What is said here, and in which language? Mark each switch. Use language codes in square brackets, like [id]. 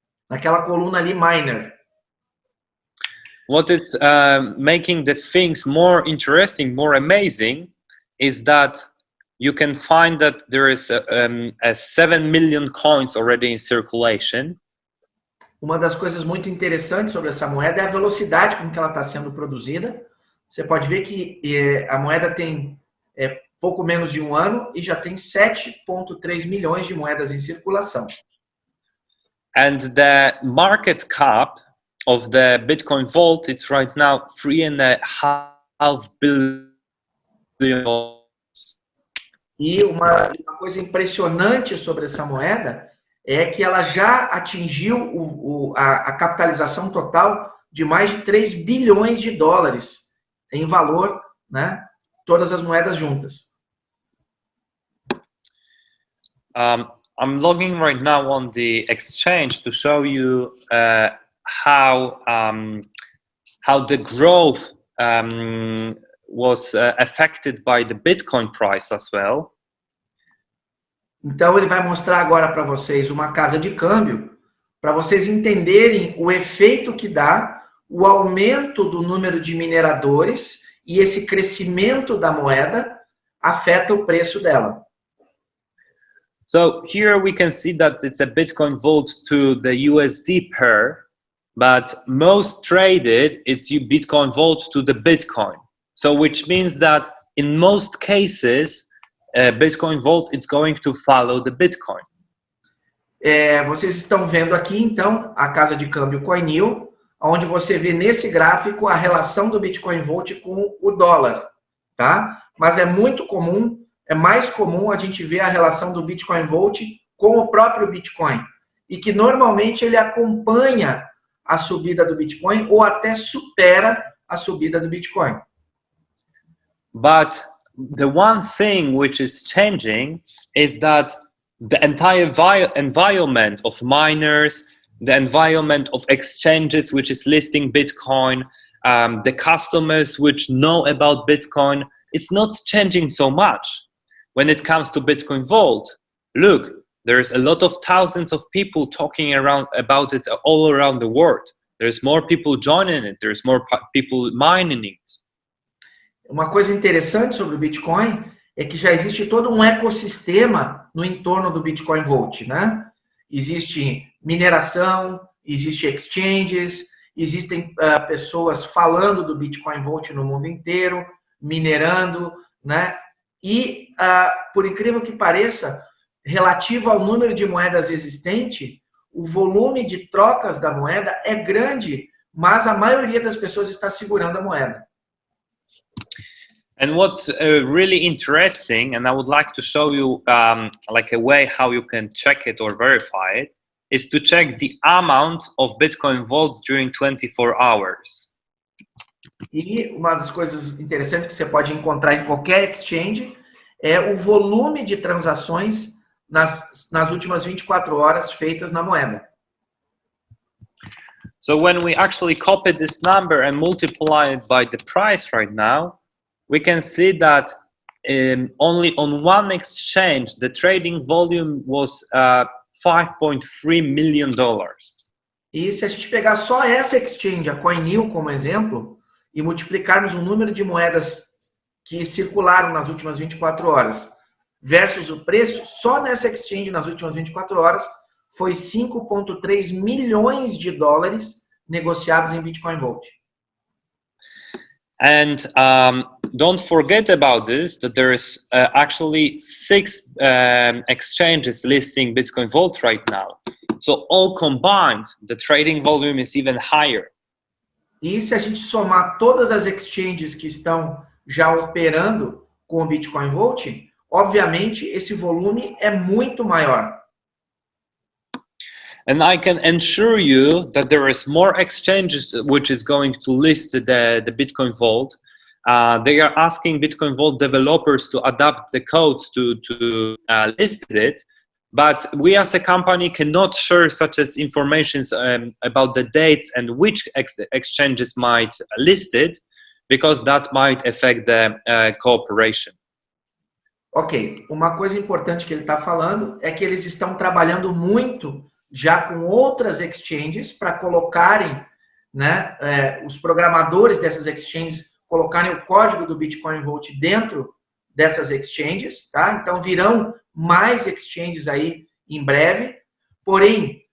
[pt] Naquela coluna ali, miner. [en] What is making the things more interesting, more amazing, is that you can find that there is 7 million coins already in circulation. [pt] Uma das coisas muito interessantes sobre essa moeda é a velocidade com que ela está sendo produzida. Você pode ver que a moeda tem pouco menos de um ano e já tem 7,3 milhões de moedas em circulação. [en] And the market cap of the Bitcoin Vault, it's right now $3.5 billion. [pt] E uma coisa impressionante sobre essa moeda é que ela já atingiu a capitalização total de mais de 3 bilhões de dólares em valor, né? Todas as moedas juntas. [en] I'm logging right now on the exchange to show you how the growth was affected by the Bitcoin price as well. [pt] Então ele vai mostrar agora para vocês uma casa de câmbio, para vocês entenderem o efeito que dá o aumento do número de mineradores e esse crescimento da moeda afeta o preço dela. [en] So here we can see that it's a Bitcoin Vault to the USD pair, but most traded it's Bitcoin Vault to the Bitcoin. So which means that in most cases, Bitcoin Vault is going to follow the Bitcoin. [pt] Vocês estão vendo aqui então a casa de câmbio CoinNew, onde você vê nesse gráfico a relação do Bitcoin Vault com o dólar, tá? Mas é muito comum, é mais comum a gente ver a relação do Bitcoin Vault com o próprio Bitcoin, e que normalmente ele acompanha a subida do Bitcoin ou até supera a subida do Bitcoin. [en] But the one thing which is changing is that the entire environment of miners, the environment of exchanges which is listing Bitcoin, the customers which know about Bitcoin, is not changing so much. When it comes to Bitcoin Vault, look, there's a lot of thousands of people talking about it all around the world. There's more people joining it. There's more people mining it. [pt] Uma coisa interessante sobre o Bitcoin é que já existe todo um ecossistema no entorno do Bitcoin Vault, né? Existe mineração, existe exchanges, existem pessoas falando do Bitcoin Vault no mundo inteiro, minerando, né? E, por incrível que pareça, relativo ao número de moedas existente, o volume de trocas da moeda é grande, mas a maioria das pessoas está segurando a moeda. [en] And what's really interesting, and I would like to show you like a way how you can check it or verify it, is to check the amount of Bitcoin vaults during 24 hours. [pt] E uma das coisas interessantes que você pode encontrar em qualquer exchange é o volume de transações nas últimas 24 horas feitas na moeda. [en] So when we actually copy this number and multiply it by the price right now, we can see that only on one exchange, the trading volume was $5.3 million. [pt] E se a gente pegar só essa exchange, a CoinNew, como exemplo, e multiplicarmos o número de moedas que circularam nas últimas 24 horas versus o preço, só nessa exchange nas últimas 24 horas foi 5,3 milhões de dólares negociados em Bitcoin Vault. [en] And don't forget about this, that there is actually 6 exchanges listing Bitcoin Vault right now. So all combined, the trading volume is even higher. [pt] E se a gente somar todas as exchanges que estão já operando com o Bitcoin Vault, obviamente esse volume é muito maior. [en] And I can assure you that there is more exchanges which is going to list the Bitcoin Vault. They are asking Bitcoin Vault developers to adapt the codes to list it, but we as a company cannot share such as information about the dates and which exchanges might list it, because that might affect the cooperation. [pt] Ok, uma coisa importante que ele está falando é que eles estão trabalhando muito já com outras exchanges para colocarem, né, os programadores dessas exchanges colocarem o código do Bitcoin Vault dentro dessas exchanges, tá? Então virão mais exchanges aí em breve, porém